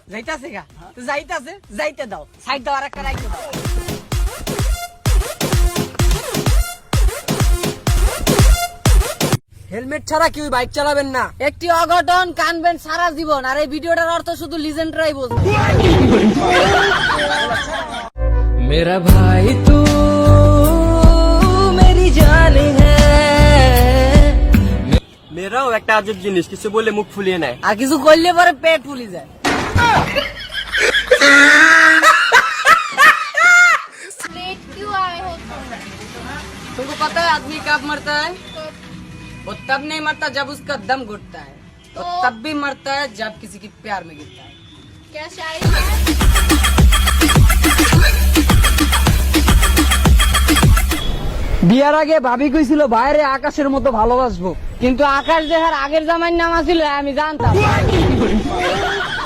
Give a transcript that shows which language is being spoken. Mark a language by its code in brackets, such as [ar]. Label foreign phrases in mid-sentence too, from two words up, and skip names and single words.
[bn] যাইতাছে গা, তো যাইতাছে, যাইতে দাও, সাইড দাও, আর একটা রাইতে দাও। হেলমেট ছাড়া কেউ বাইক চালাবেন না। একটি অঘটন কানবেন সারা জীবন, আর এই ভিডিওটার অর্থ শুধু লিজেন্ডরাই বুঝবে। [hi] मेरा भाई तू मेरी जान है। [bn] মেয়েরাও একটা আজব জিনিস, কিছু বলে মুখ ফুলিয়ে নেয়। আর কিছু করলে পরে পেট ফুলি যায়। [hi] लेट क्यों आए हो तुम? तुमको पता है आदमी कब मरता है? वो तब नहीं मरता जब उसका दम घुटता है, वो तब भी मरता है जब किसी की प्यार में गिरता है। क्या शायरी है? [bn] বিয়ার আগে ভাবি কইছিল বাইরে আকাশের মতো ভালোবাসবো, কিন্তু আকাশ দেখার আগের জামাইয়ের নাম আছিল আমি জানতাম।